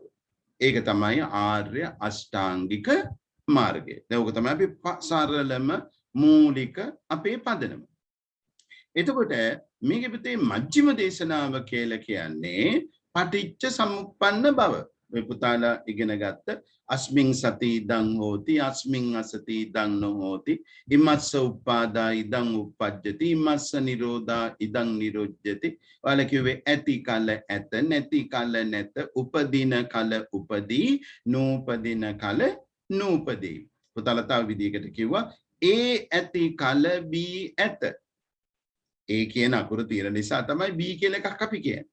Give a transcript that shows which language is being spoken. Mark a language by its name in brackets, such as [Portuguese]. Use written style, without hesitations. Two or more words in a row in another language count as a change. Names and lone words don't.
[Sinhala] ඒක තමයි ආර්ය අෂ්ටාංගික මාර්ගය. දැන් ඕක තමයි අපි සරලම මූලික අපේ පදනම. එතකොට මේකේ පිටේ මජ්ක්‍ධිම දේශනාව කියලා කියන්නේ [Pali] පටිච්ච සමුප්පන්න [Sinhala] බව. මේ පුතාලා ඉගෙන ගත්ත [Pali] අස්මින් සති ඉදං හෝති අස්මින් අසති ඉදං නොහෝති ඉමස්ස උප්පාදා ඉදං උප්පජ්ජති ඉමස්ස නිරෝධා ඉදං නිරොජ්ජති. [Sinhala] ඔයාලා කිව්වේ ඇති කල ඇත නැති කල නැත උපදින කල උපදී නූපදින කල නූපදී. පුතාලා තව විදිහකට කිව්වා ඒ ඇති කල බී ඇත. ඒ කියන අකුර තියෙන නිසා තමයි බී කියලා එකක් අපි කියන්නේ.